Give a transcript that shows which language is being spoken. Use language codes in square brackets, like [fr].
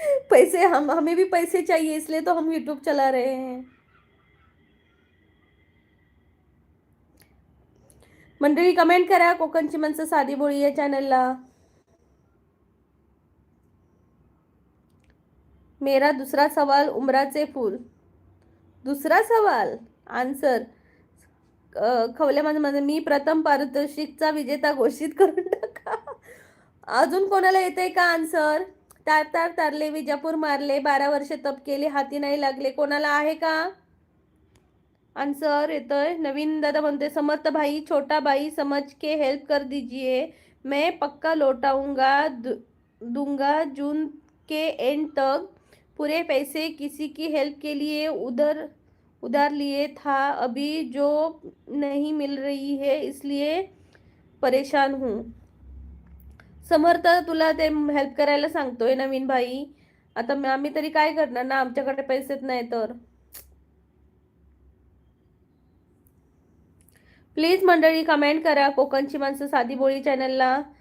[hi] पैसे हमें भी पैसे चाहिए, इसलिए तो हम यूट्यूब चला रहे हैं. [mr] मंडळी कमेंट करा कोकणची माणसं साधी बोळी या चॅनलला. [hi] मेरा दूसरा सवाल [mr] उमराचे फूल. दुसरा सवाल आन्सर. खवल्या माझं मी प्रथम पारितोषिकचा विजेता घोषित करून टाका. अजून कोणाला येतंय का आन्सर. तारले विजापूर मारले 12 वर्ष तप केले हाती नाही लागले. कोणाला आहे का आन्सर येतोय. नवीन दादा म्हणते [hi] समर्थ भाई छोटा भाई समझ के हेल्प कर दीजिए, मैं पक्का लौटाऊंगा दूंगा जून के एंड तक पूरे पैसे. किसी की हेल्प के लिए उधार लिए था, अभी जो नहीं मिल रही है इसलिए परेशान हूँ. [mr] समर्थ तुला ते हेल्प करायला सांगतोय नवीन भाई. आता आम्ही तरी काय करणार ना, आमच्याकडे पैसेच नाही तर. प्लीज मंडळी कमेंट करा कोकणची माणसं साधी बोळी चॅनलला.